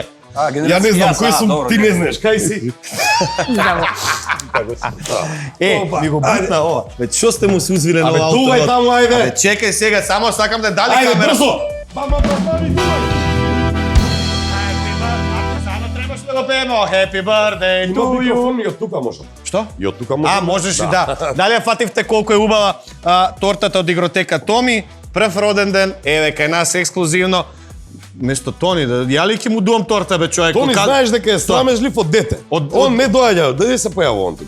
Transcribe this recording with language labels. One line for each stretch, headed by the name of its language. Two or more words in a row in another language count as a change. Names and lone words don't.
Macedonian: Ја не знам кој сум, ти не знаеш, кај си? Ми го бутна ова. Веќе што сте му се узвиле на Абе, ова дувај таму, ајде. Чекај сега, само сакам да дали Ајде, камера. брзо! Ба, дувај! го пееме
English: Happy birthday to you.
Macedonian: Микрофон и од тука можам. Што? И од тука можам. Можеш и да. Дали ја фативте колку е убава тортата од игротека Томи? Прв роден ден, еве кај нас ексклузивно. Место Тони, ја ли ќе му дуам торта бе човек? Тони знаеш дека е срамежлив од дете. Он не доаѓа, даде се појавува он тука.